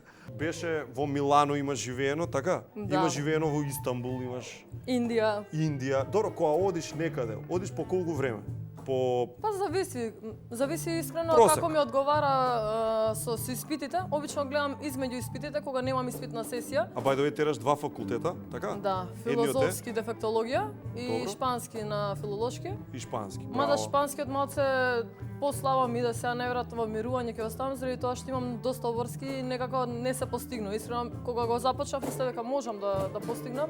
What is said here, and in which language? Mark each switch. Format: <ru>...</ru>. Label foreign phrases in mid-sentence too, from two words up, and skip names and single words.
<mk>Беше во Милано има живеено, така? Да. Има живеено во Истанбул, имаш Индија. Индија. Добро, кога одиш некаде, одиш по колку време? По Па зависи. Зависи искрено Просек. како ми одговара со испитите. Обично гледам измеѓу испитите кога немам испитна сесија.</mk> <en>А by the way,</en> <mk>тераш два факултета, така? Да, Едниот е филозофски дефектологија и Добро. шпански на филолошки. и шпански. Мада Браво. шпанскиот малце послабам и да сега најверојатно во мирување ќе оставам заради тоа што имам доста обврски и некако не се постигнува. Искрено кога го започнав мислев дека можам да постигнам.</mk>